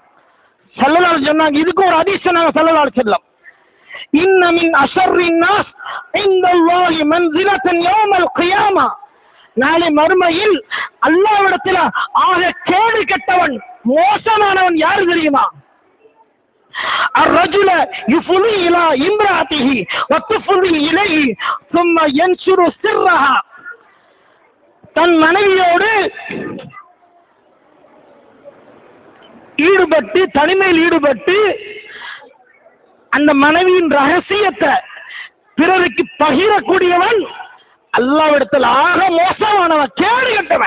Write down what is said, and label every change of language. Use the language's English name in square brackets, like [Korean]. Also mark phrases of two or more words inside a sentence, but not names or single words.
[Tamil] ஸல்லல்லாஹு சொன்னாங்க, இதுக்கு ஒரு ஹதீஸ் சொன்னாங்க [Arabic] صلى الله عليه. إن من أشر الناس عند الله منزلة يوم القيامة, [Tamil] நாளை மறுமையில் அல்லாஹ்விடத்தில் ஆக கேடு கெட்டவன், மோசமானவன் யாரு தெரியுமா? [Arabic] الرجل يفضي الى امراته وتفضي اليه ثم ينشر سرها, [Tamil] தன் மனைவியோடு ஈடுபட்டு தனிமையில் ஈடுபட்டு அந்த மனைவியின் ரகசியத்தை பிறருக்கு பகிரக்கூடியவன் அல்லாஹ்விடத்தில் ஆக மோசமானவன், கேடு கட்டவன்.